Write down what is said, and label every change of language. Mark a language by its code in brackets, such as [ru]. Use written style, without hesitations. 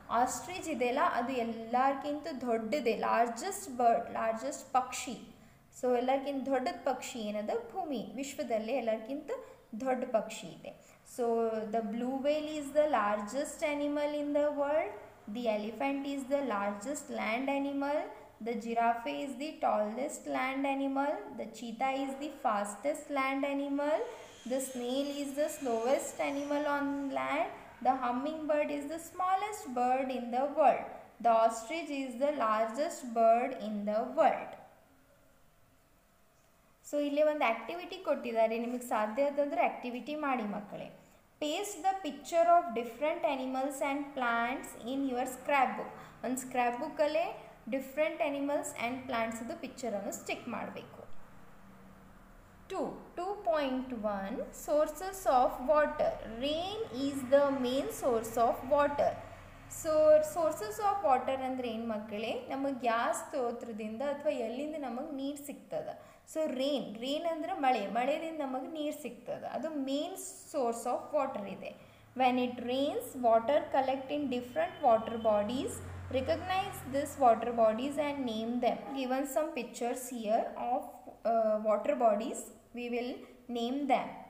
[kn] Ostrich ಇದೆಯಲ್ಲ ಅದು ಎಲ್ಲರಿಗಿಂತ ದೊಡ್ಡದೆ, [en] largest bird, [kn] ಲಾರ್ಜೆಸ್ಟ್ ಪಕ್ಷಿ. ಸೊ ಎಲ್ಲರಿಗಿಂತ ದೊಡ್ಡದ ಪಕ್ಷಿ ಏನದ ಭೂಮಿ ವಿಶ್ವದಲ್ಲೇ ಎಲ್ಲರಿಗಿಂತ ದೊಡ್ಡ ಪಕ್ಷಿ ಇದೆ. [en] So the blue whale is the largest animal in the world. The elephant is the largest land animal. The giraffe is the tallest land animal. The cheetah is the fastest land animal. The snail is the slowest animal on land. The hummingbird is the smallest bird in the world. The ostrich is the largest bird in the world. [kn] So ಇಲ್ಲಿ ಒಂದು activity ಕೊಟ್ಟಿದ್ದಾರೆ, ನಿಮಗೆ ಸಾಧ್ಯ ಆದಂದರೆ activity ಮಾಡಿ ಮಕ್ಕಳೇ. [en] Paste the picture of different animals and plants in your scrap book. [kn] ಒಂದು scrap ಬುಕ್ಕಲ್ಲೇ [en] different animals and ಪ್ಲಾಂಟ್ಸ್ದು [kn] ಪಿಕ್ಚರನ್ನು stick ಮಾಡಬೇಕು. [en] 2.1 sources of water. Rain is the main source of water. [kn] So [en] sources of water [kn] ಅಂದರೆ ಏನು ಮಕ್ಕಳೇ, ನಮಗೆ gas ಸ್ತೋತ್ರದಿಂದ ಅಥವಾ ಎಲ್ಲಿಂದ ನಮಗೆ ನೀರು ಸಿಗ್ತದೆ. ಸೊ ರೇನ್ ಅಂದರೆ ಮಳೆದಿಂದ ನಮಗೆ ನೀರು ಸಿಗ್ತದೆ, ಅದು [en] main source of water [kn] ಇದೆ. [en] When it rains water collect in different water bodies. Recognize these water bodies and name them. Given some pictures here of water bodies, we will name them.